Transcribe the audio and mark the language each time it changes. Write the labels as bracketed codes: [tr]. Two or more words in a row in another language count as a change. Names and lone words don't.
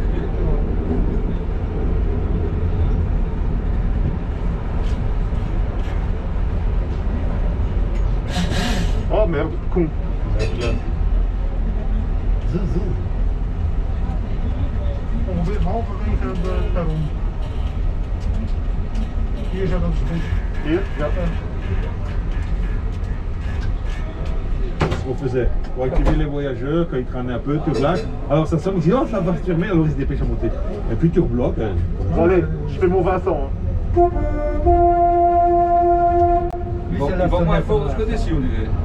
[fr] Oh merde, con. [nl] Ongeveer halverwege de perron. Hier zou dat goed. Hier? Ja. [fr] On faisait pour activer les voyageurs quand ils traînaient un peu, tu relâches. Alors ça sonne, ils disent oh ça va se fermer, alors ils se dépêchent à monter. Et puis tu rebloques. Bon, allez, je fais mon Vincent. Hein. Il va moins fort de ce côté-ci, on dirait.